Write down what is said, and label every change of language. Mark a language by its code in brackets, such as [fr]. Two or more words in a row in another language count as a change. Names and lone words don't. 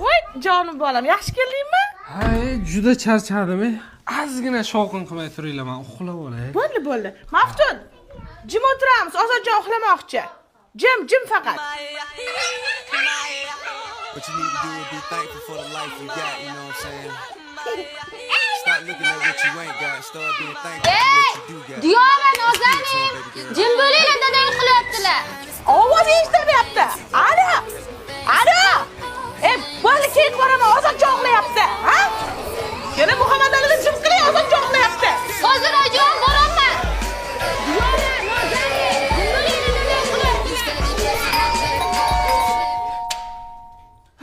[uz] Jonim bolam, yaxshi keldingmi? Hay, juda charchadim. Ozgina shovqin qilmay turinglar, men uxlab olay. Bo'ldi. Maftun. Jim o'tiramiz, Ozodjon uxlamoqchi. Jim faqat. [en] What you need to do is be thankful for the life you got, you know what I'm saying? Stop looking at what you ain't got and start being thankful for what you do got. [uz] Diyor va Nozanin, jim bo'linglar, dadang uxlayaptilar. Ovoz eshitilyapti. Alo. Bo'ldi, keyin boraman, Ozodjon uxlayapti. Ha? Yana Muhammad Aliga jim qiling, Ozodjon uxlayapti. Hozir ajon boraman. Diyor va Nozanin, jim bo'linglar, dadang uxlayapti.